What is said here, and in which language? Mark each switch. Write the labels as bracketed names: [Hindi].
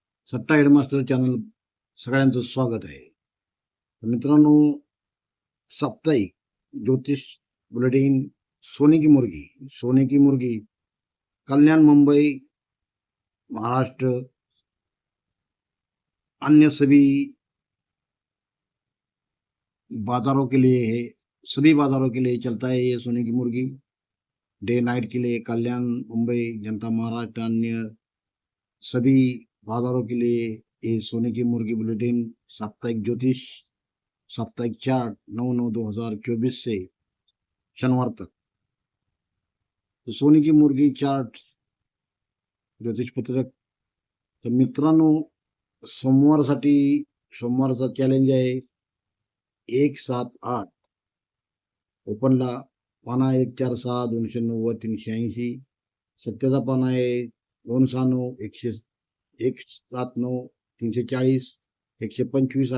[Marathi] सट्टा headmaster channel सगळ्यांचं स्वागत आहे. [Hindi] मित्रांनो, साप्ताहिक ज्योतिष बुलेटिन सोने की मुर्गी कल्याण मुंबई महाराष्ट्र अन्य सभी बाजारों के लिए है, सभी बाजारों के लिए चलता है ये सोने की मुर्गी। डे नाइट के लिए कल्याण मुंबई जनता महाराष्ट्र अन्य सभी बाजारों के लिए ये सोने की मुर्गी बुलेटिन साप्ताहिक ज्योतिष साप्ताहिक चार्ट 9/9/2024 से शनिवार तक। तो सोने की मुर्गी चार्ट ज्योतिष पत्रक. [Marathi] तर मित्रांनो, सोमवारचा चॅलेंज आहे 178. ओपनला पाना 146 290 380. सत्याचा पाना आहे 269 179 340 125.